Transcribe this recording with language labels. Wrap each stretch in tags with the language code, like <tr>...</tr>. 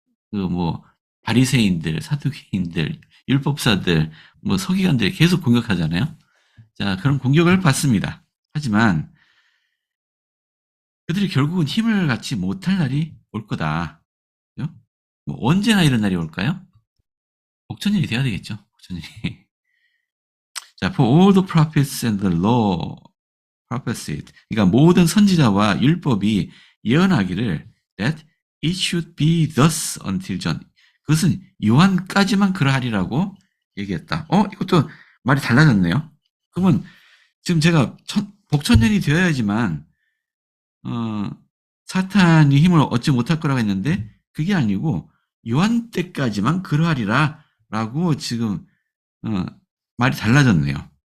<ko>그 뭐 바리새인들, 사두개인들, 율법사들, 뭐 서기관들이 계속 공격하잖아요. 자, 그런 공격을 받습니다. 하지만 그들이 결국은 힘을 갖지 못할 날이 올 거다. 뭐 언제나 이런 날이 올까요? 복천일이 돼야 되겠죠. 복천일이.</ko> <en>자, for all the prophets and the law prophesied.</en> <ko>그러니까 모든 선지자와 율법이 예언하기를</ko> <en>that it should be thus until John.</en> <ko>그것은 요한까지만 그러하리라고 얘기했다. 이것도 말이 달라졌네요. 그러면 지금 제가 복천년이 되어야지만 사탄이 힘을 얻지 못할 거라고 했는데 그게 아니고 요한 때까지만 그러하리라 라고 지금 말이 달라졌네요.</ko>